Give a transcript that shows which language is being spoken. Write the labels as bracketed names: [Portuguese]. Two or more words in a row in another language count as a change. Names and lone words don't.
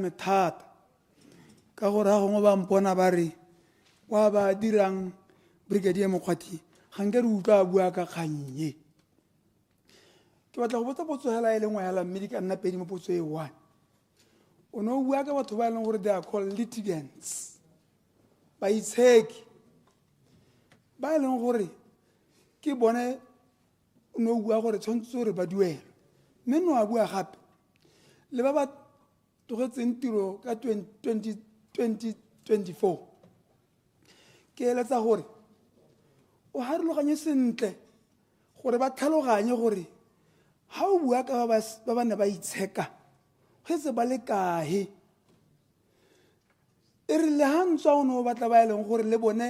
[Tswana] me thata ka gore ga gongwe ba mpona ba re wa ba dirang Brigadier Mokgwati ga nke re utlwa bua ka kgannye ke batla go botsa potso hela e lengwe hela mme di ka nna pedi mo potso e one o no bua ka batho ba e leng gore [English] they are called litigants [Tswana] baitsheki ba e leng gore ke bone no bua gore tshwanetse gore ba duelwe mme no a bua gape le ba ba tlogetseng tiro ka 2024 ke eletsa gore o harologanye sentle gore ba tlhaloganye gore ha o bua ka ba ne ba itsheka go etse ba le kae e re le ha ntswa o ne o batla ba e leng gore le bone